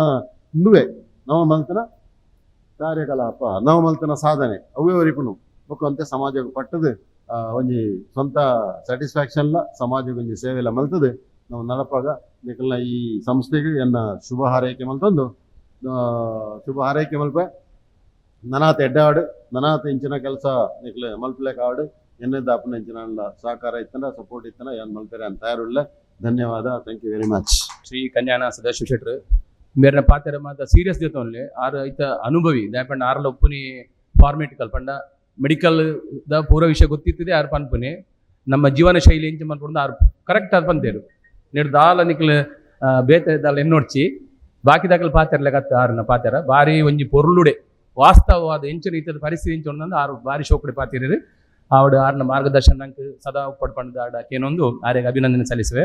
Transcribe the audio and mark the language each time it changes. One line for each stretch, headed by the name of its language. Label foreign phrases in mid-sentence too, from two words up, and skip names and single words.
Tulu: ಇಂದುವೆ ನವ ಮಲ್ತನ ಕಾರ್ಯಕಲಾಪ ನವ ಮಲ್ತನ ಸಾಧನೆ ಅವೇ ಉರಿಪುನು ಒಕ್ಕಂತೆ ಸಮಾಜಕ್ಕೆ ಪಟ್ಟದು ಒಂಜಿ ಸ್ವಂತ ಸ್ಯಾಟಿಸ್ಫ್ಯಾಕ್ಷನ್ಲ ಸಮಾಜಕ್ಕೆ ಒಂಜಿ ಸೇವೆಲ್ಲ ಮಲ್ತದೆ ನಾವು ನಡಪಾಗ ನಿಖಲ್ನ ಈ ಸಂಸ್ಥೆಗೆ ಎನ್ನ ಶುಭ ಹಾರೈಕೆ ಮಲ್ತಂದು ಶುಭ ಹಾರೈಕೆ ಮಲ್ಪೆ ನನಾತ ಎಡ್ಡಾಡು ನನಾತ ಇಂಚಿನ ಕೆಲಸ ನಿಖಲೆ ಮಲ್ಪಲೆಕ್ ಆಡು ಎನ್ನದ ಅಪ್ಪನ ಇಂಚಿನ ಸಹಕಾರ ಇತ್ತನ ಸಪೋರ್ಟ್ ಇತ್ತನ ಏನ್ ಮಲ್ಪೆರೆ ಅಂತ ತಯಾರುಳ್ಳೆ. ಧನ್ಯವಾದ.
English: thank you very much.
Tulu: ಶ್ರೀ ಕನ್ಯಾನ ಸದಾಶಿವ ಶೆಟ್ರು ಮೇರೆ ಪಾತೆರ ಮಾತ ಸೀರಿಯಸ್ ದೇತೋನ್ಲೆ ಆರು ಐತ ಅನುಭವಿ ದಾಯಪಂಡ ಆರ್ಲ ಒಪ್ಪುನಿ ಫಾರ್ಮೇಟ್ ಕಲ್ಪಂಡ ಮೆಡಿಕಲ್ ದ ಪೂರ ವಿಷಯ ಗೊತ್ತಿತ್ತದೆ ಆರು ಪನ್ಪುನಿ ನಮ್ಮ ಜೀವನ ಶೈಲಿ ಇಂಚ ಮಲ್ಪಂಡ ಆರು ಕರೆಕ್ಟ್ ಅದು ಪಂತೇರು ನೆಡ್ ದಾಲ ನಿಕ್ಲ ಬೇತೆ ದಾಲ ಎನ್ನೋಡ್ಚಿ ಬಾಕಿ ದಾಖಲೆ ಪಾತೆರ್ಲೆ ಕತ್ತ ಆರನ ಪಾತೆರ ಬಾರಿ ಒಂಜಿ ಪೊರ್ಲುಡೆ ವಾಸ್ತವವಾದ ಎಂಚಿನ ಇತದ ಪರಿಸ್ಥಿತಿ ಇಂಚ ಆರು ಬಾರಿ ಶೋಕಡೆ ಪಾತಿರಿ ಆವಡ ಆರ್ನ ಮಾರ್ಗದರ್ಶನ ನಂಗೆ ಸದಾ ಪಡ್ಪಂಡ ಆಡಕೇನೊಂದು ಆರ್ಯಗೆ
Kannada: ಅಭಿನಂದನೆ ಸಲ್ಲಿಸುವೆ.